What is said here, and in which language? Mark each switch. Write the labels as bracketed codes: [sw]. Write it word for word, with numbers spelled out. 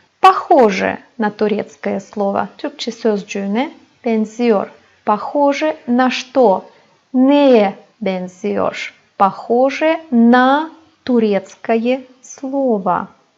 [ru] Похоже на турецкое слово. [tr] Türkçe sözcüğüne benziyor. [ru] Похоже на что? [tr] Neye benziyor? [ru] Похоже на турецкое слово.